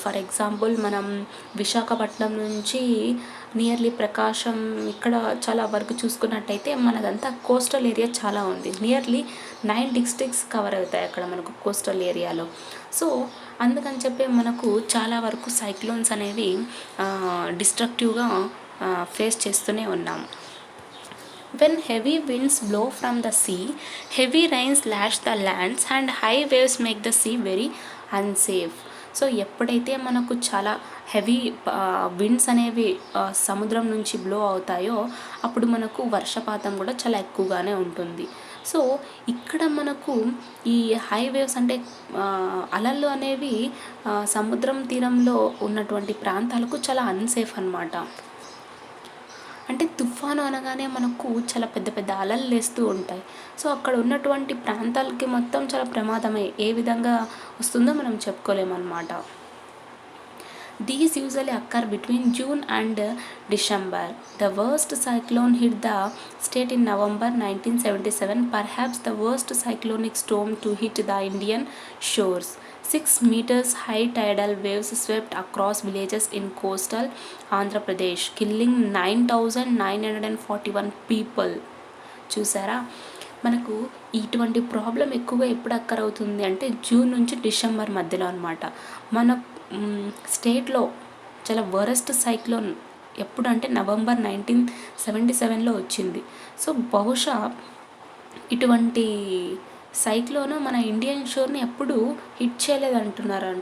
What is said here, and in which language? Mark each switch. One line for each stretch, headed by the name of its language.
Telugu: For example మనం విశాఖపట్నం నుంచి nearly ప్రకాశం ఇక్కడ చాలా వరకు చూసుకున్నట్టయితే మనదంతా కోస్టల్ ఏరియా చాలా ఉంది. నియర్లీ 9 డిస్ట్రిక్ట్స్ కవర్ అవుతాయి అక్కడ మనకు కోస్టల్ ఏరియాలో. సో అందుకని చెప్పి మనకు చాలా వరకు సైక్లోన్స్ అనేవి డిస్ట్రక్టివ్గా ఫేస్ చేస్తూనే ఉన్నాం.
English: When heavy winds blow from the sea, heavy rains lash the lands and high waves make the sea very unsafe.
Telugu: So ఎప్పుడైతే మనకు చాలా హెవీ విండ్స్ అనేవి సముద్రం నుంచి బ్లో అవుతాయో అప్పుడు మనకు వర్షపాతం కూడా చాలా ఎక్కువగానే ఉంటుంది. సో ఇక్కడ మనకు ఈ హై వేవ్స్ అంటే అలలు అనేవి సముద్రం తీరంలో ఉన్నటువంటి ప్రాంతాలకు చాలా అన్సేఫ్ అన్నమాట. అంటే తుఫాను అనగానే మనకు చాలా పెద్ద పెద్ద అలలు లేస్తూ ఉంటాయి. సో అక్కడ ఉన్నటువంటి ప్రాంతాలకి మొత్తం చాలా ప్రమాదమే, ఏ విధంగా వస్తుందో మనం చెప్పుకోలేమన్నమాట.
English: These usually occur between June and December. The worst cyclone hit the state in November 1977, perhaps the worst cyclonic storm to hit the Indian shores. 6 meters high tidal waves swept across villages in coastal Andhra Pradesh, killing 9,941 people.
Telugu: చూసారా, మనకు ఇటువంటి problem ఎక్కువగా ఎప్పుడు అక్కర్ అవుతుంది అంటే June నుంచి December మధ్యలో అనమాట. మన స్టేట్లో చాలా వరస్ట్ సైక్లోన్ ఎప్పుడు అంటే నవంబర్ 1977లో వచ్చింది. సో బహుశా ఇటువంటి సైక్లోన్ మన ఇండియన్ షోర్ని ఎప్పుడు హిట్ చేయలేదంటున్నారు.